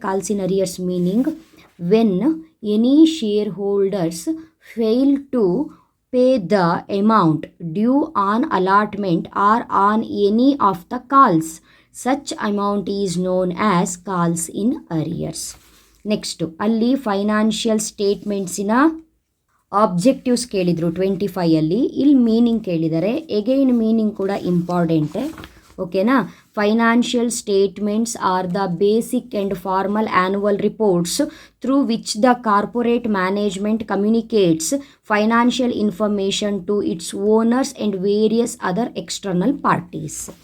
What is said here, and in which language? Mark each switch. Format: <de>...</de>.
<en>Calls in arrears meaning when any shareholders fail to pay the amount due on allotment or on any of the calls. Such amount is known as calls in arrears.</en> <kn>Next, ಅಲ್ಲಿ financial ಸ್ಟೇಟ್ಮೆಂಟ್ಸಿನ objectives ಕೇಳಿದರು 25ಅಲ್ಲಿ. ಇಲ್ಲಿ meaning ಕೇಳಿದ್ದಾರೆ. Again meaning ಕೂಡ ಇಂಪಾರ್ಟೆಂಟೇ. ಓಕೆನಾ.</kn> <en>Financial statements are the basic and formal annual reports through which the corporate management communicates financial information to its owners and various other external parties.</en>